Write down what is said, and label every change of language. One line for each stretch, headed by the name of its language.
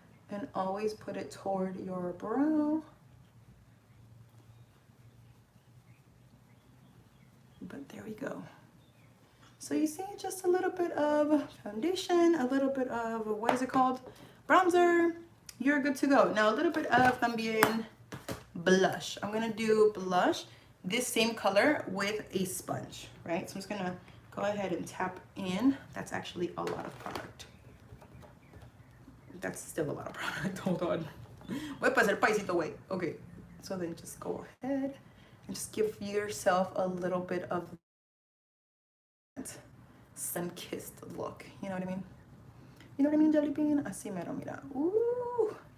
English: And always put it toward your brow. But there we go. So you see just a little bit of foundation, a little bit of, what is it called? Bronzer. You're good to go. Now a little bit of también blush. I'm gonna do blush, this same color with a sponge, right? So I'm just gonna go ahead and tap in. That's actually a lot of product. That's still a lot of product. Hold on.
Spanish: Voy a pasar paisito,
English: wait. Okay. So then just go ahead and just give yourself a little bit of that sun-kissed look. You know what I mean? You know what I mean, Jelly Bean?
Spanish: Así mero, mira.
English: Ooh.